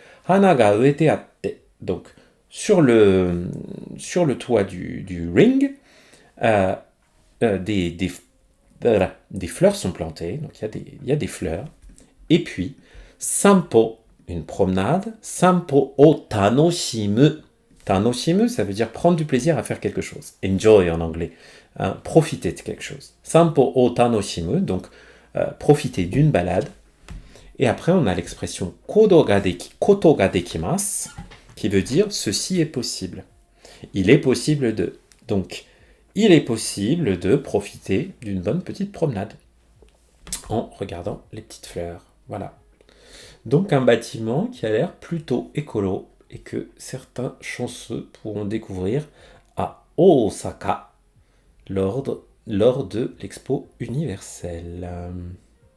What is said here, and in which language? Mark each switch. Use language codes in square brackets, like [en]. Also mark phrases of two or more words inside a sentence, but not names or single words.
[ja] 花が植えてあって. [fr] Donc, sur le toit du ring, des fleurs sont plantées. Donc, il y a des fleurs. Et puis, sanpo, une promenade. [ja] 散歩を楽しむ. 楽しむ, [fr] ça veut dire prendre du plaisir à faire quelque chose. Enjoy en anglais. Profiter de quelque chose. [ja] 散歩を楽しむ, [fr] donc profiter d'une balade. Et après, on a l'expression [ja] ことができます, [fr] qui veut dire ceci est possible. Il est possible de. Donc, il est possible de profiter d'une bonne petite promenade en regardant les petites fleurs. Voilà. Donc, un bâtiment qui a l'air plutôt écolo et que certains chanceux pourront découvrir à Osaka lors de l'Expo universelle.